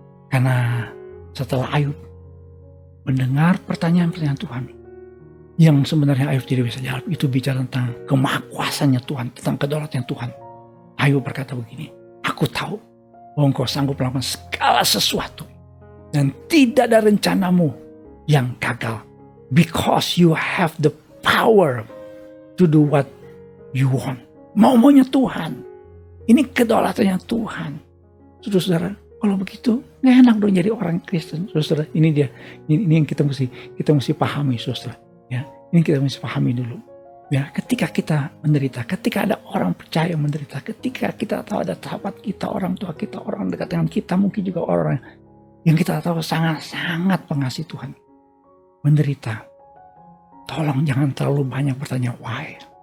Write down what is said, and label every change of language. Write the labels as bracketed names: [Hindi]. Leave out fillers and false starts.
[Indonesian] Karena setelah Ayub mendengar pertanyaan-pertanyaan Tuhan, yang sebenarnya Ayub tidak bisa jawab, itu bicara tentang kemahakuasaannya Tuhan, tentang kedaulatan Tuhan. Ayub berkata begini, aku tahu bahwa engkau sanggup melakukan segala sesuatu, dan tidak ada rencanamu yang gagal. [English] Because you have the power to do what you want. [Indonesian] Mau-maunya Tuhan. Ini kedaulatannya Tuhan. Saudara-saudara, kalau begitu gak enak dong jadi orang Kristen. Saudara, ini dia. Ini yang kita mesti pahami, saudara. Ya, ini kita mesti pahami dulu. Ya, ketika kita menderita, ketika ada orang percaya menderita, ketika kita tahu ada sahabat kita, orang tua kita, orang dekat dengan kita, mungkin juga orang yang kita tahu sangat-sangat pengasih Tuhan, menderita, tolong jangan terlalu banyak bertanya why.